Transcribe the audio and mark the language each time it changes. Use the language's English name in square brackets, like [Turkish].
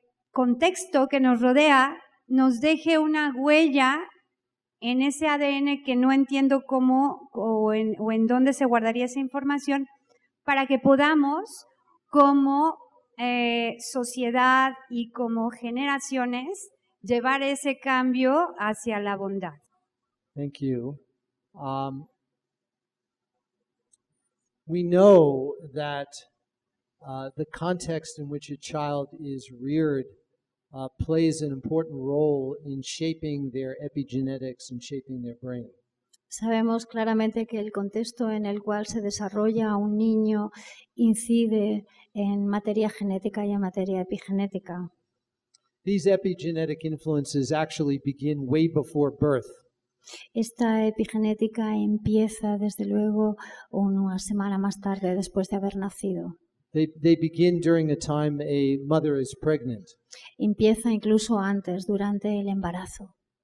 [Spanish] contexto que nos rodea nos deje una huella en ese ADN que no entiendo cómo o en dónde se guardaría esa información para que podamos como sociedad y como generaciones llevar ese cambio hacia la bondad. [English] Thank you. We know that the context in which a child is reared plays an important role in shaping their epigenetics and shaping their brain. [Spanish] Sabemos claramente que el contexto en el cual se desarrolla un niño incide en materia genética y en materia epigenética. [English] These epigenetic influences actually begin way before birth. [Spanish] Esta epigenética empieza desde luego una semana más tarde después de haber nacido. [English] They begin during the time a mother is pregnant. [Spanish] Empieza incluso antes, durante el embarazo.